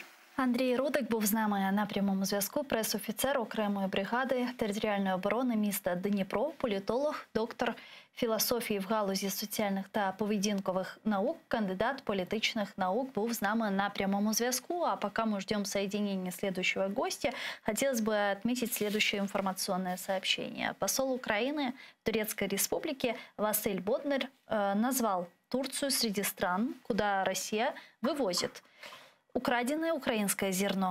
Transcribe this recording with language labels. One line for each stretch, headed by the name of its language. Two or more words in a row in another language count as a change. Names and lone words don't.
Ukrainian: Андрій Рудик був з нами на прямому зв'язку, прес-офіцер окремої бригади територіальної оборони міста Дніпро, політолог, доктор філософії в галузі соціальних та поведінкових наук,
Russian: кандидат политических наук,
Ukrainian: був з нами на прямому зв'язку.
Russian: А пока мы ждем соединения следующего гостя, хотелось бы отметить следующее информационное сообщение. Посол Украины в Турецкой Республике Василь Боднер назвал Турцию среди стран, куда Россия вывозит украденное украинское зерно.